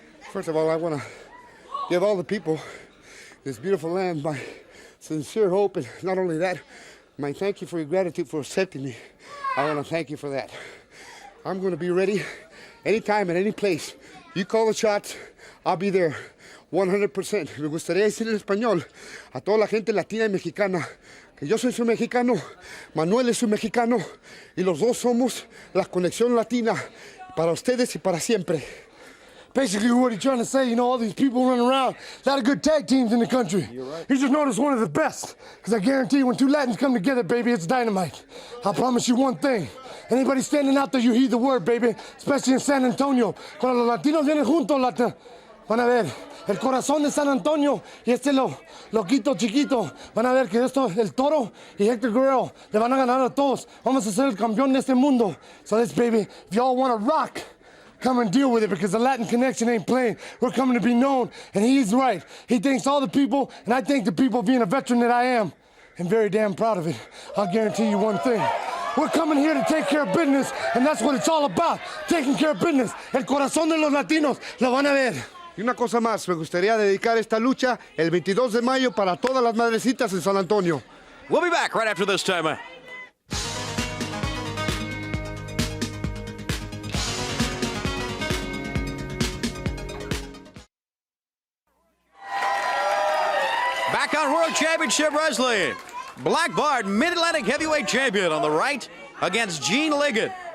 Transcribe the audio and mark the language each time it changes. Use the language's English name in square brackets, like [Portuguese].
[English] First of all, I want to give all the people this beautiful land my sincere hope, and not only that, my thank you for your gratitude for accepting me. I want to thank you for that. I'm going to be ready anytime at any place. You call the shots, I'll be there. [Spanish] 100%. Me gustaría decir en español a toda la gente latina y mexicana, que yo soy un mexicano, Manuel es un mexicano, y los dos somos la conexión latina para ustedes y para siempre. [English] Basically, what he's trying to say, you know, all these people running around, a lot of good tag teams in the country. You're right. He's just known as one of the best. Because I guarantee you, when two Latins come together, baby, it's dynamite. I promise you one thing. Anybody standing out there, you heed the word, baby. Especially in San Antonio. [Spanish] Cuando los latinos vienen juntos, van a ver el corazón de San Antonio y loquito chiquito. Van a ver que el Toro y Hector Guerrero le van a ganar a todos. Vamos a ser el campeón de este mundo. [English] So this, baby, if y'all want to rock, come and deal with it, because the Latin connection ain't playing. We're coming to be known, and he's right. He thanks all the people, and I thank the people being a veteran that I am, and very damn proud of it. I'll guarantee you one thing. We're coming here to take care of business, and that's what it's all about, taking care of business. [Spanish] El corazón de los latinos, lo van a ver. Y una cosa más, me gustaría dedicar esta lucha el 22 de mayo para todas las madrecitas en San Antonio. [English] We'll be back right after this timeout. Back on World Championship Wrestling. Black Bart, Mid-Atlantic Heavyweight Champion on the right against Gene Ligon.